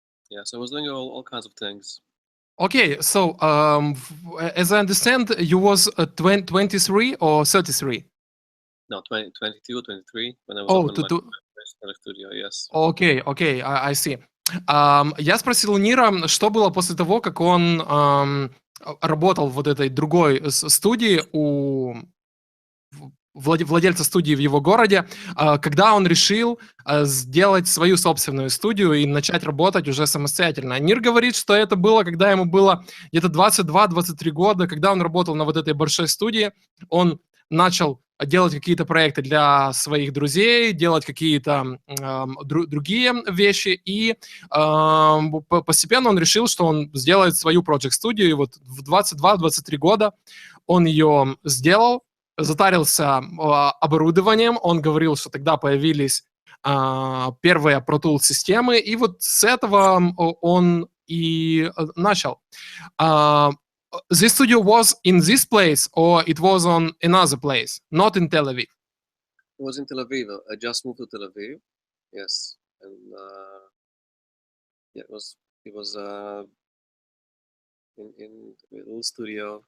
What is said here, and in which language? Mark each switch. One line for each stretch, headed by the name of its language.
English: Yeah, so I was doing all kinds of things. Okay, so as I understand, you was 23 or 33? No, 22, 23, when I was open my first studio, yes. Окей, I see.
Russian: Я спросил у Нира, что было после того, как он работал в вот этой другой студии у владельца студии в его городе, когда он решил сделать свою собственную студию и начать работать уже самостоятельно. Нир говорит, что это было, когда ему было где-то 22-23 года, когда он работал на вот этой большой студии, он начал делать какие-то проекты для своих друзей, делать какие-то другие вещи, и постепенно он решил, что он сделает свою проект-студию, и вот в 22-23 года он ее сделал, затарился оборудованием, он говорил, что тогда появились первые Pro Tools системы, и вот с этого он и начал.
English: This studio was in this place, or it was on another place, not in Tel Aviv? It was in Tel Aviv. I just moved to Tel Aviv. Yes, and yeah, it was in a little studio.